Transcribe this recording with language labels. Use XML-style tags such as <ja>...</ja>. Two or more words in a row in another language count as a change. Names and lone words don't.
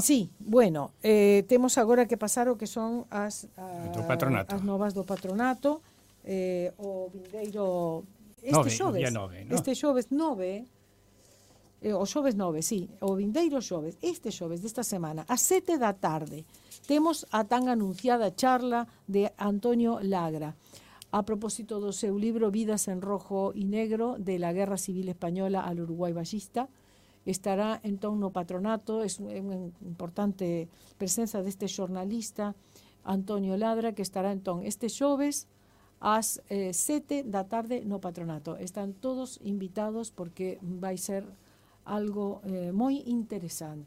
<gl>Sí, bueno, temos agora que pasar o que son as novas do patronato, o vindeiro este xoves 9, o xoves 9, sí, o vindeiro xoves, este xoves desta semana, a 7 da tarde, temos a tan anunciada charla de Antonio Lagra, a propósito do seu libro Vidas en rojo y negro, de la Guerra Civil Española al Uruguay ballista. Estará entón no patronato, é unha importante presenza deste xornalista Antonio Lagra, que estará entón este xoves ás 7 da tarde no patronato. Están todos invitados porque vai ser algo moi interesante.</gl>